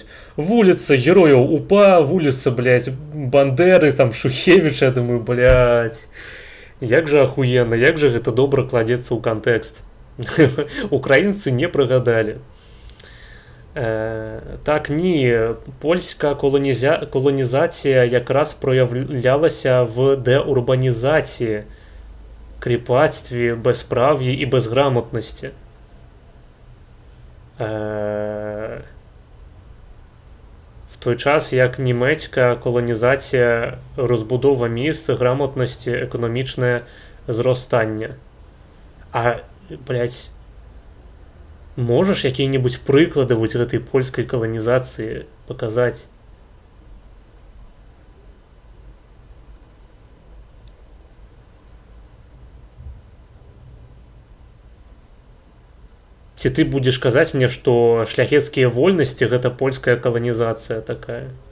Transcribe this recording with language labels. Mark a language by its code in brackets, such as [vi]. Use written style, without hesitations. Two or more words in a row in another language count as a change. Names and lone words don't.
[be] Вуліца герояў УПА, вуліца, блядь, Бандеры, там Шухевіча, я думаю, блядь. Як жа ахуенна, як жа гэта добра кладзецца ў кантэкст. Украінцы не прыгадалі. [uk] Так, ні, польская колонізація якраз проявлялася в деурбанізації, кріпацтві, безправ'ї і безграмотності. В той час, як німецька колонізація, розбудова міст, грамотності, економічне зростання. [be] А, блядь, можаш якія-небудзь прыклады вось гэтай польскай каланізацыі паказаць? Ці ты будзеш казаць мне, што шляхецкія вольнасці гэта польская каланізацыя такая?